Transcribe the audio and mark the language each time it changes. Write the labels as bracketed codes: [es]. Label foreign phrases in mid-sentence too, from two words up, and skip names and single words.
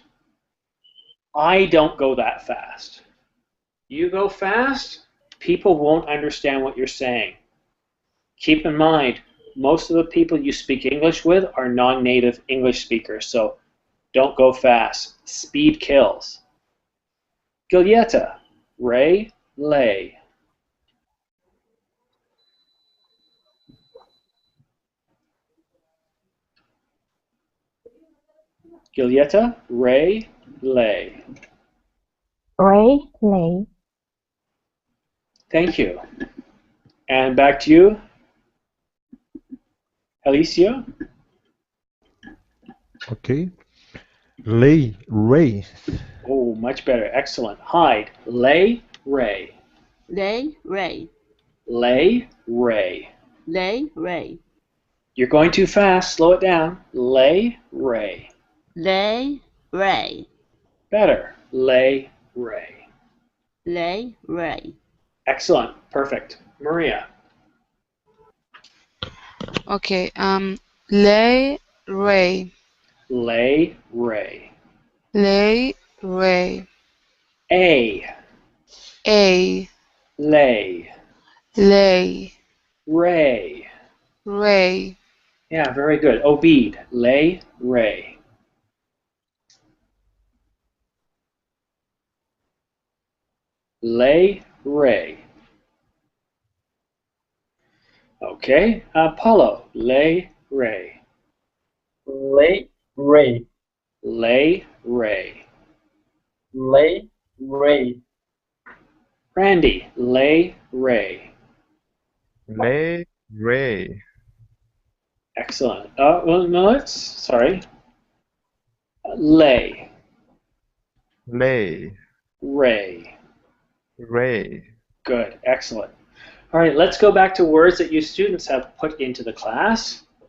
[en] I don't go that fast. You go fast, people won't understand what you're saying. Keep in mind, most of the people you speak English with are non-native English speakers, so don't go fast. Speed kills. Giulietta, ray, lay. Giulietta, ray, lay. Ray, lay. Thank you. And back to you, Alicia. Okay. Lay, ray. Oh, much better. Excellent. Hyde, lay, ray. Lay, ray. Lay, ray. Lay, ray. You're going too fast. Slow it down. Lay, ray. Lay, ray. Better. Lay, ray. Lay, ray. Excellent. Perfect. Maria. Okay. Lay, ray. Lay, ray. Lay, ray. A. A. Lay. Lay. Ray. Ray. Yeah, very good. Obede. Lay, ray. Lay, ray. Okay. Paulo. Lay, ray. Lay, ray. Lay, ray. Lay, ray. Randy. Lay, ray. Lay, ray. Excellent. Well, no, sorry. Lay, Lay, ray. ray. Good. Excellent. All right, let's go back to words that you students have put into the class.